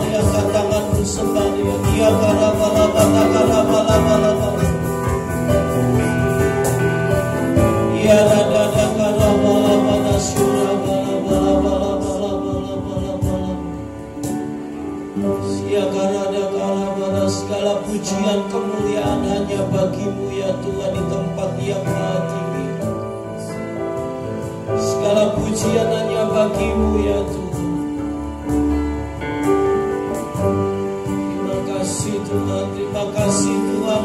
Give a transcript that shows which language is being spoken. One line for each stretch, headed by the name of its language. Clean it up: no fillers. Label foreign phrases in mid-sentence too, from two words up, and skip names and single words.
Indonesian: Angkat tanganmu sembah Dia. Ia kara bala bala kara bala bala bala. Ia rada kara bala bala syura bala bala bala bala bala bala bala. Sia kara kara bala. Segala pujian kemuliaan hanya bagi-Mu ya Tuhan di tempat yang maha tinggi. Segala pujian hanya bagi-Mu ya Tuhan. Terima kasih Tuhan, terima kasih Tuhan.